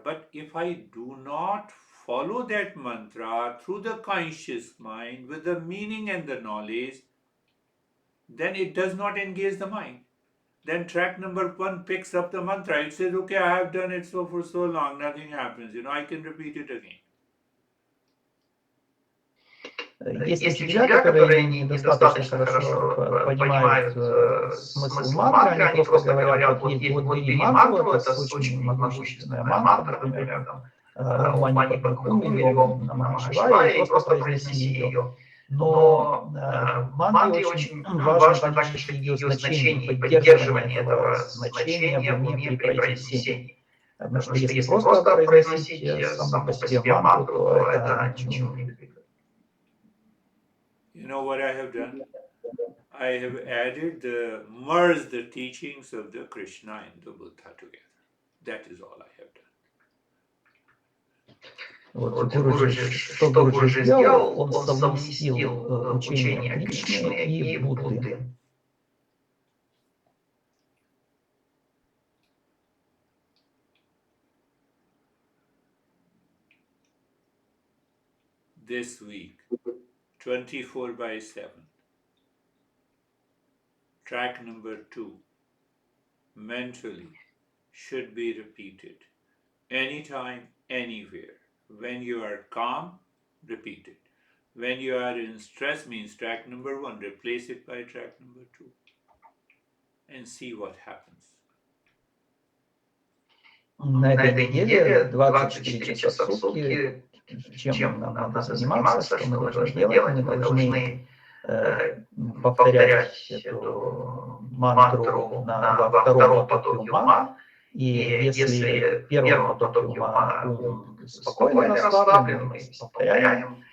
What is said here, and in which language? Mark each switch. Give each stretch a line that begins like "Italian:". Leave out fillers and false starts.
English: But if I do not follow that mantra through the conscious mind with the meaning and the knowledge, then it does not engage the mind. Then track number 1 picks up the mantra. It says, okay, I have done it for so long, nothing happens. I can repeat it again.
Russian: Есть учителя, которые недостаточно хорошо понимают смысл мантры, они просто говорят, вот бери мантру, это очень могущественная мантра, например, Ом Мани Падме Хум или Ом Намah Шивая, и просто произнеси ее. Но в мантре очень важно также ее значение, поддерживание этого значения в уме при произнесении. Потому что если просто произносить саму по себе мантру, то это ничему не приведет.
English: You know what I have done? I have merged the teachings of the Krishna and the Buddha together. That is all I have done.
Russian: Вот что Гуруджи сделал, он совместил учение Кришны и Будды.
English: This week, 24/7. Track number 2, mentally, should be repeated. Anytime, anywhere. When you are calm, repeat it. When you are in stress, means track number 1, replace it by track number 2. And see what happens.
Russian: На этой неделе 24 часа в сутки, чем нам надо заниматься, что мы должны делать, мы должны повторять эту мантру во втором потоке ума, и если в первом потоке ума ум спокойно расслаблен, мы повторяем.